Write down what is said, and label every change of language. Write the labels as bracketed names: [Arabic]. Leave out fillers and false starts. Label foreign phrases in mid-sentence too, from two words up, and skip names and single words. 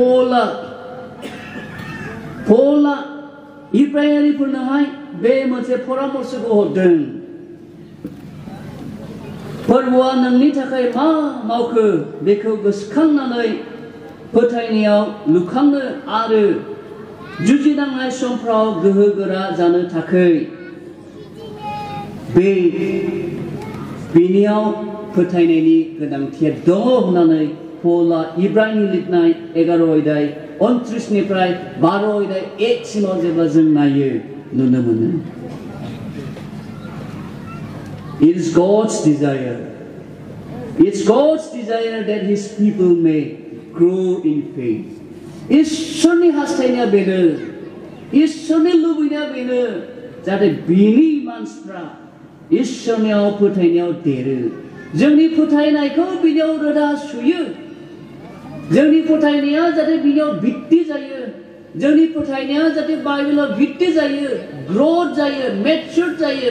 [Bodo] पौला इब्रानिफोरनोहाय बे मोनसे परामर्शखौ हरदों फोरबोआ नोंनि थाखाय मा मावखो बेखौ गोसोखांनानै फोथायनायाव लुखांनो आरो जुजिनांनाय समफ्राव गोहो गोरा जानो थाखाय बेनियाव फोथायनायनि गोनांथिया दङ होननानै पौला इब्रानि लिरनाय 11 अध्याय 29निफ्राय 12 अध्याय 1 सिमाव जेब्ला जों नायो नुनो मोनो [English] It is God's desire. It's God's desire that His people may grow in faith. [Bodo] इसोरनि हास्थायनाया बेनो इसोरनि लुबैनाया बेनो जाहाथे बिनि मानसिफ्रा इसोरनियाव फोथायनायाव देरो जोंनि फोथायनायखौ बिनियाव रोदा सुयो जोंनि फोथायनाया जाहाथे बिनियाव भित्ति जायो जोंनि फोथायनाया जाहाथे बाइबेलाव भित्ति जायो ग्रोथ जायो मेच्योर जायो